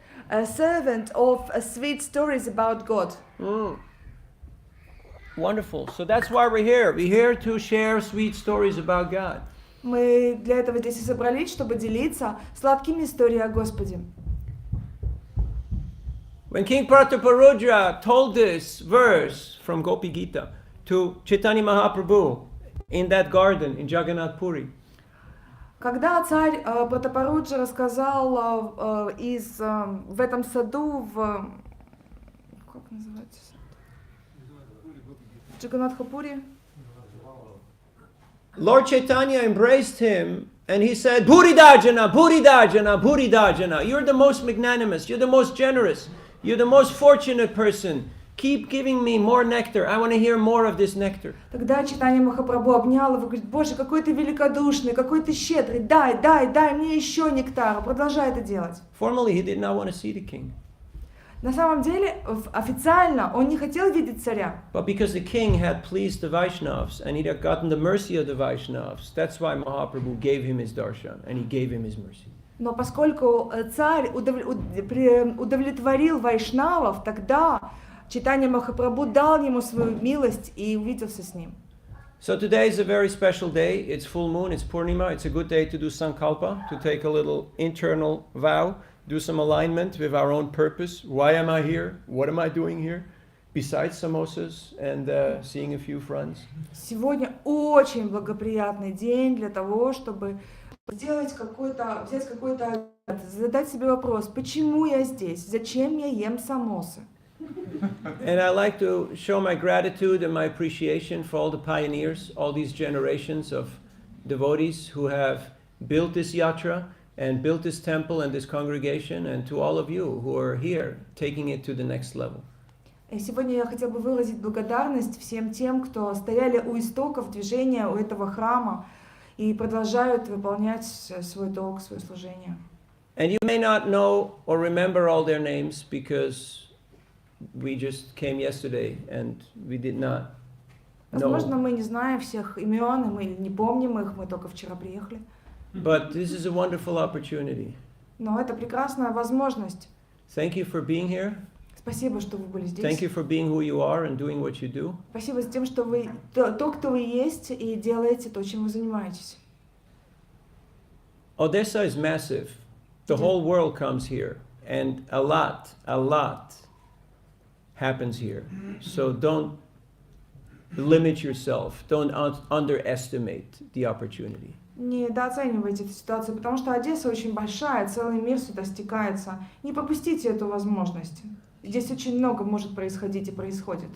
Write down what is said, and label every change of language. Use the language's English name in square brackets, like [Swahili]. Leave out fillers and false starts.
[English] A servant of sweet stories about God. Wonderful. So that's why we're here. We're here to share sweet stories about God. [Russian] Мы для этого здесь и собрались, чтобы делиться сладкими историями о Господе. [English] When King Prataparudra told this verse from Gopi Gita to Chaitanya Mahaprabhu in that garden in Jagannath Puri, [Russian] Когда царь Пратапаруджа рассказал в этом саду, как называется сад? Джаганатхапури. [English] Lord Chaitanya embraced him and he said, [Sanskrit] Buridajana, Buridajana, Buridajana. [English] You're the most magnanimous, you're the most generous, you're the most fortunate person. Keep giving me more nectar. I want to hear more of this nectar. [Russian] Тогда Чайтанья Махапрабху обнял его и говорит: Боже, какой ты великодушный, какой ты щедрый, дай мне еще нектара, продолжай это делать. [English] Formally, he did not want to see the king. [Russian] На самом деле, официально он не хотел видеть царя. [English] But because the king had pleased the Vaishnavas and he had gotten the mercy of the Vaishnavas, that's why Mahaprabhu gave him his darshan and he gave him his mercy. [Russian] Но поскольку царь удовлетворил вайшнавов, тогда Чайтанья Махапрабху дал ему свою милость и увиделся с ним. [English] So today is a very special day. It's full moon, it's Purnima. It's a good day to do sankalpa, to take a little internal vow, do some alignment with our own purpose. Why am I here? What am I doing here? Besides samosas and seeing a few friends. [Russian] Сегодня очень благоприятный день для того, чтобы взять какой-то, задать себе вопрос: почему я здесь? Зачем я ем самосы? [English] And I like to show my gratitude and my appreciation for all the pioneers, all these generations of devotees who have built this yatra and built this temple and this congregation, and to all of you who are here, taking it to the next level. [Russian] И сегодня я хотела бы выразить благодарность всем тем, кто стояли у истоков движения, у этого храма и продолжают выполнять свой долг, свое служение. [English] And you may not know or remember all their names because we just came yesterday and we did not know. [Russian] Возможно, мы не знаем всех имен, и мы не помним их, мы только вчера приехали. [English] But this is a wonderful opportunity. [Russian] Но это прекрасная возможность. [English] Thank you for being here. [Russian] Спасибо, что вы были здесь. [English] Thank you for being who you are and doing what you do. [Russian] Спасибо за тем, что вы то, кто вы есть, и делаете то, чем вы занимаетесь. [English] Odessa is massive. The whole world comes here, and a lot happens here. So don't limit yourself. Don't underestimate the opportunity. [Russian] Недооценивайте эту ситуацию, потому что Одесса очень большая, целый мир сюда стекается. Не пропустите эту возможность. Здесь очень много может происходить и происходит.